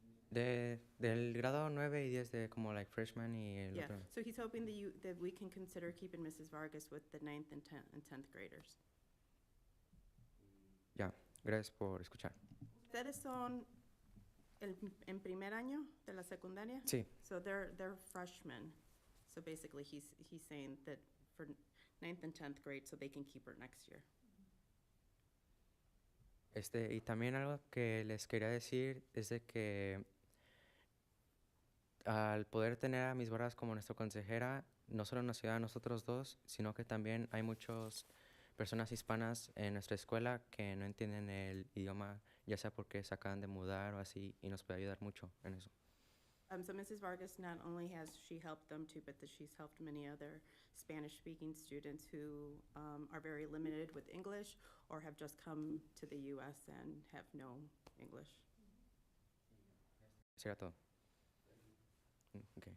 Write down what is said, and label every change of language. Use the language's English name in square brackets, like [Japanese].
[Spanish] Del grado 9 y 10 de como [English] like freshman [Spanish] y el [English] Yeah, [Spanish] otro. [English] so he's hoping that we can consider keeping Mrs. Vargas with the 9th and 10th graders. [Spanish] Ya, gracias por escuchar. ¿Ustedes son en primer año de la secundaria? Sí, [English] So they're freshmen. So basically he's saying that for 9th and 10th grade, so they can keep her next year. [Spanish] y también algo que les quería decir es de que al poder tener a Miss Vargas como nuestra consejera, no solo nos ayuda a nosotros dos, sino que también hay muchas personas hispanas en nuestra escuela que no entienden el idioma, ya sea porque se acaban de mudar o así, y nos puede ayudar mucho en eso. [English] So Mrs. Vargas, not only has she helped them too, but that she's helped many other Spanish-speaking students who are very limited with English or have just come to the U.S. and have no English. [Spanish] Eso era todo. Okay.